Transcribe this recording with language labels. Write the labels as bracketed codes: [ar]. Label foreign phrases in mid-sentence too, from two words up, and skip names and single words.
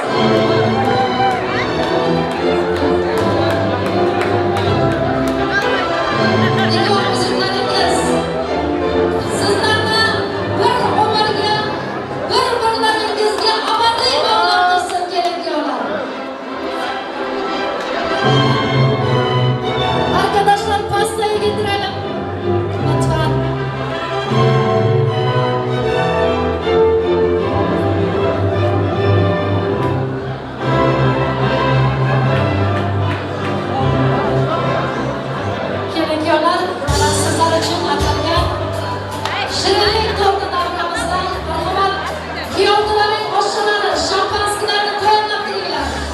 [uz] Nikoh muziklaringiz sizlarni bir umrga, bir-birlaringizga abadiy bog'lab tursin kelin-kuyovlar. [tr] Arkadaşlar pastayı getirelim. Lütfen. [uz] Kelin-kuyovlar, mana sizlar uchun atalgan shirinlik torti davramizda marhamat kuyovlarning oshxonalari, shampanskilarni tayyorlab turinglar.